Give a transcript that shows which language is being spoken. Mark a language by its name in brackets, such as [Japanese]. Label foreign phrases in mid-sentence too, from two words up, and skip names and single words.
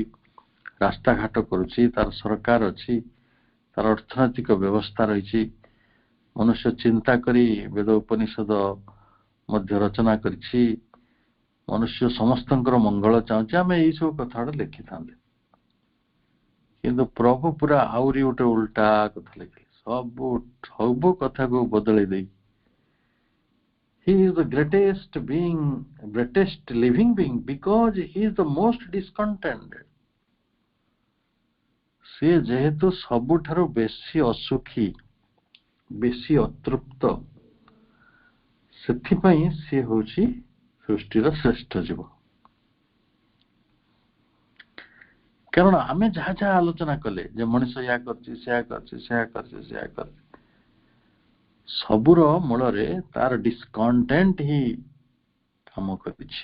[Odia] ରାସ୍ତାଘାଟ କରୁଛି ତାର ସରକାର ଅଛି ତାର ଅର୍ଥନୈତିକ ବ୍ୟବସ୍ଥା ରହିଛି ମନୁଷ୍ୟ ଚିନ୍ତା କରି ବେଦ ଉପନିଷଦ ମଧ୍ୟ ରଚନା କରିଛି ମନୁଷ୍ୟ ସମସ୍ତଙ୍କର ମଙ୍ଗଳ ଚାହୁଁଛି ଆମେ ଏଇ ସବୁ କଥାଟା ଲେଖିଥାନ୍ତେ କିନ୍ତୁ ପ୍ରଭୁ ପୁରା ଆହୁରି ଗୋଟେ ଉଲ୍ଟା କଥା ଲେଖିଲେ ସବୁ କଥାକୁ ବଦଳେଇ ଦେଇ [English] he is the greatest being greatest living being because he is the most discontented. [Odia] ସେ ଯେହେତୁ ସବୁଠାରୁ ବେଶୀ ଅସୁଖୀ ବେଶୀ ଅତୃପ୍ତ ସେଥିପାଇଁ ସେ ହେଉଛି ସୃଷ୍ଟିର ଶ୍ରେଷ୍ଠ ଜୀବ. କାରଣ ଆମେ ଯାହା ଯାହା ଆଲୋଚନା କଲେ ଯେ ମଣିଷ ଏହା କରିଛି ସେୟା କରିଛି ସେୟା କରିଛି ସେୟା କରିଛି ସବୁର ମୂଳରେ ତାର ଡିସକଣ୍ଟେଣ୍ଟ ହିଁ କାମ କରିଛି.